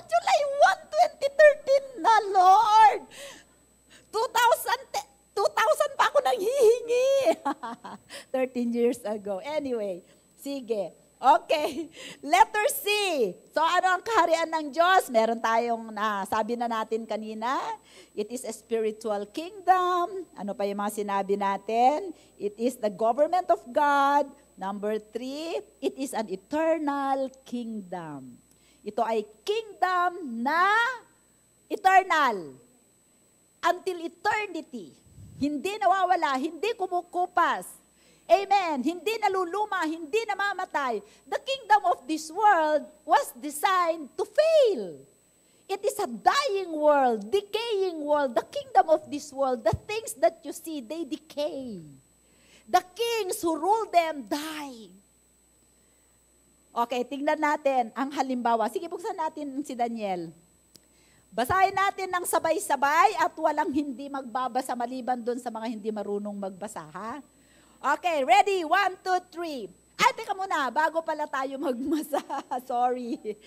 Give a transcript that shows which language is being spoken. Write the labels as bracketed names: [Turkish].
[Filipino] July 1, 2013 na, Lord. 2000 pa ako nang hihingi. [English] 13 years ago. Anyway, sige. Okay, letter C. [Filipino] So ano ang kaharian ng Diyos? Meron tayong, sabi na natin kanina, [English] it is a spiritual kingdom. [Filipino] Ano pa yung mga sinabi natin? [English] It is the government of God. Number 3, it is an eternal kingdom. [Filipino] Ito ay kingdom na eternal. [English] Until eternity. [Filipino] Hindi nawawala, hindi kumukupas. Amen. Hindi naluluma, hindi namamatay. [English] The kingdom of this world was designed to fail. It is a dying world, decaying world. The kingdom of this world, the things that you see, they decay. The kings who rule them die. [Filipino] Okay, tingnan natin ang halimbawa. Sige, buksan natin si Daniel. Basahin natin ng sabay-sabay at walang hindi magbabasa maliban doon sa mga hindi marunong magbasa, ha? Okay, ready? 1, 2, 3. Ay, teka muna, bago pala tayo magmasa. Sorry.